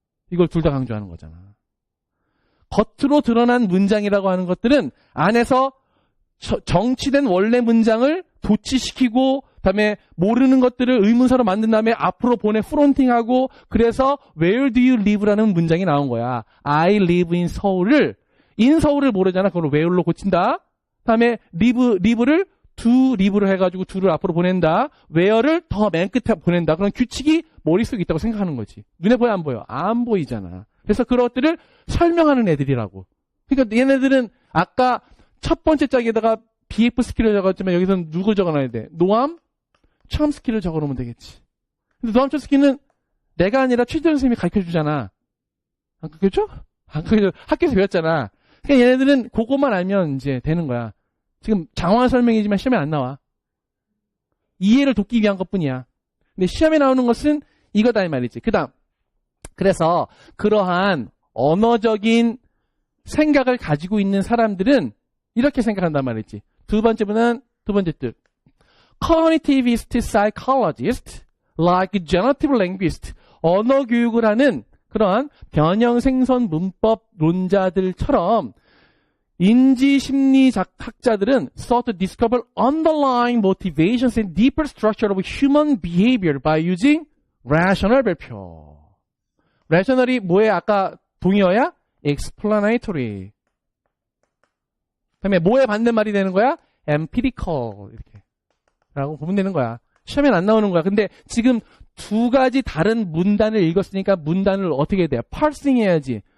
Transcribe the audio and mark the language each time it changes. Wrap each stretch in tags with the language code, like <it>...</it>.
<ko>이걸 둘 다 강조하는 거잖아. 겉으로 드러난 문장이라고 하는 것들은 안에서 정치된 원래 문장을 도치시키고 그다음에 모르는 것들을 의문사로 만든 다음에 앞으로 보내 프론팅하고 그래서</ko> <en>Where do you live</en> <ko>라는 문장이 나온 거야.</ko> <en>I live in 서울을 in</en> <ko>서울을 모르잖아. 그걸 where로 고친다. 그다음에 live를 to live로 해가지고 to를 앞으로 보낸다. where를 더 맨 끝에 보낸다. 그런 규칙이 머릿속에 있다고 생각하는 거지. 눈에 보여 안 보여? 안 보이잖아. 그래서 그런 것들을 설명하는 애들이라고. 그러니까 얘네들은 아까 첫 번째 짝에다가 BF 스킬을 적었지만 여기서는 누굴 적어놔야 돼? 노암, 첨스키를 적어놓으면 되겠지. 근데 노암 첨스키는 내가 아니라 최재현 선생님이 가르쳐주잖아. 안 가르쳐줘? 안 가르쳐줘. 학교에서 배웠잖아. 그러니까 얘네들은 그것만 알면 이제 되는 거야. 지금 장황한 설명이지만 시험에 안 나와. 이해를 돕기 위한 것뿐이야. 근데 시험에 나오는 것은 이거다 이 말이지. 그래서 그러한 언어적인 생각을 가지고 있는 사람들은 이렇게 생각한단 말이지. 두 번째 뜻.</ko> <en>Cognitivist psychologist, like generative linguist,</en> <ko>언어 교육을 하는 그런 변형생선 문법론자들처럼 인지심리 학자들은</ko> <en>sought to discover underlying motivations and deeper structure of human behavior by using rational 발표.</en> <ko>rational이 뭐에 아까 동의어야?</ko> <en>explanatory.</en> <ko>그다음에 뭐에 반대말이 되는 거야? empirical 이렇게 라고 보면 되는 거야. 시험엔 안 나오는 거야. 근데 지금 두 가지 다른 문단을 읽었으니까 문단을 어떻게 해야 돼? 파싱 해야지.</ko>